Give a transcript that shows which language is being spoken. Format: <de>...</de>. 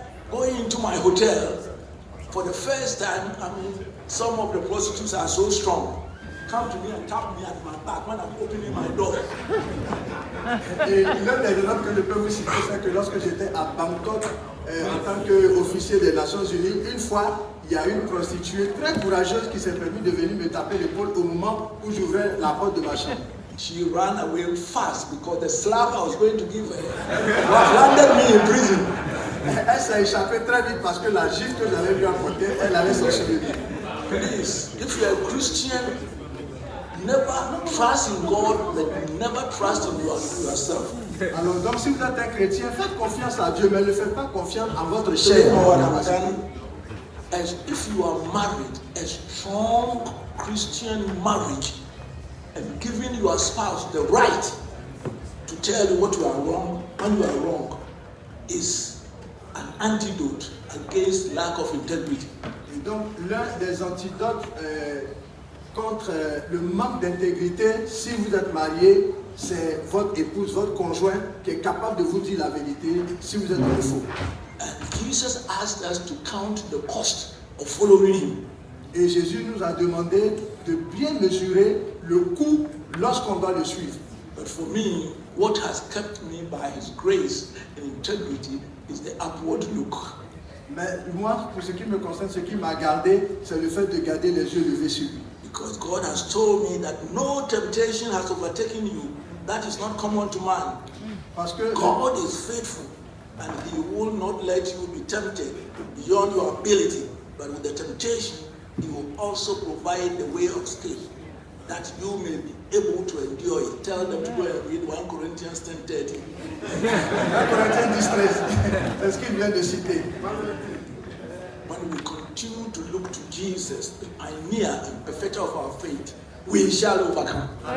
<en>Going into my hotel, for the first time, some of the prostitutes are so strong. Come to me and tap me at my back when I'm opening my door.</en> <fr>Et l'un des exemples que je peux vous citer, c'est que lorsque j'étais à Bangkok, en tant qu'officier des Nations Unies, une fois, il y a une prostituée très courageuse qui s'est permis de venir me taper l'épaule au moment où j'ouvrais la porte de ma chambre.</fr> <en>She ran away fast because the slap I was going to give her landed me in prison.</en> <fr>Elle s'est échappée très vite parce que la gifle que j'allais lui apporter, elle allait s'ensuivre.</fr> <en>Please, if you are a Christian, Never trust in God, but never trust in yourself.</en> <fr>Alors donc si vous êtes un chrétien, faites confiance à Dieu, mais ne faites pas confiance à votre chair.</fr> <en>As if you are married, a strong Christian marriage, and giving your spouse the right to tell you what you are wrong when you are wrong is an antidote against lack of integrity.</en> <fr>Et donc l'un des antidotes contre le manque d'intégrité, si vous êtes marié, c'est votre épouse, votre conjoint qui est capable de vous dire la vérité si vous êtes dans le faux.</fr> <en>And Jesus asked us to count the cost of following him.</en> <fr>Et Jésus nous a demandé de bien mesurer le coût lorsqu'on doit le suivre.</fr> <en>But for me, what has kept me by his grace and integrity is the upward look.</en> <fr>Mais moi, pour ce qui me concerne, ce qui m'a gardé, c'est le fait de garder les yeux levés sur lui.</fr> <en>Because God has told me that no temptation has overtaken you that is not common to man.</en> <fr>Parce que</fr> <en>God is faithful and he will not let you be tempted beyond your ability. But with the temptation, he will also provide the way of escape that you may be able to endure it. Tell them to go and read 1 Corinthians 10:30.</en> <fr>1 Corinthiens 10:13, c'est ce qu'il vient de citer.</fr> <en>When we continue to look to Jesus, the pioneer and perfecter of our faith, we shall overcome.</en>